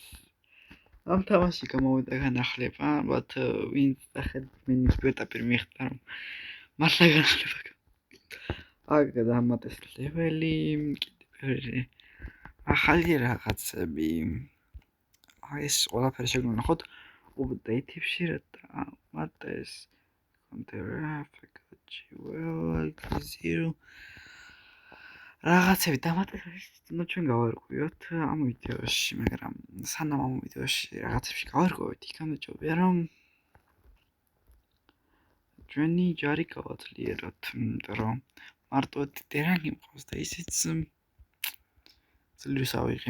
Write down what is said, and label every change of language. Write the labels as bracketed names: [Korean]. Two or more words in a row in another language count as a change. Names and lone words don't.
[Georgian] ამ თამაში გამოვიდა განახლება, ალბათ ვინც დახედით მენის პირდაპირ მიხვდა რომ მართლა განახლება. აქ დამატეს ლეველი, კიდე ბევრი ახალი რაღაცები. ეს ყველაფერი შეგვიძლია ნახოთ update-ებში რა დამატეს. [English] Counter-Effect, like zero. [Georgian] რაღაცები დამატეს, ჩვენ გავარკვიოთ ამ ვიდეოში, მაგრამ სანამ ამ ვიდეოში რაღაცებში გავარკვევით, იქამდე ჯობია რომ ჩვენი ჯარი გავაძლიეროთ, იმიტომ რომ მარტო დერანგი მყავს და ისიც ძლიერს ავიღე.